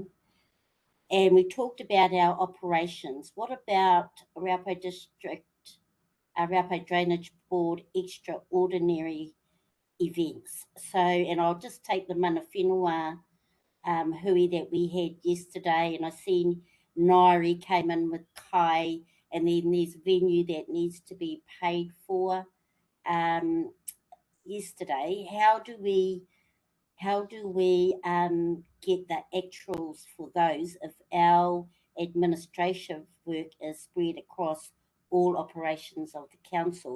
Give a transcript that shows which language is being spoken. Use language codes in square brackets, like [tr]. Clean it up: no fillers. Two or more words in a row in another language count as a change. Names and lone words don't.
[en] And we talked about our operations. What about Raupo District, Raupo Drainage Board extraordinary events? So, and I'll just take the [mi] mana whenua hui [en] that we had yesterday, and I seen Nairi came in with Kai, and then there's venue that needs to be paid for yesterday. How do we get the actuals for those if our administrative work is spread across all operations of the council?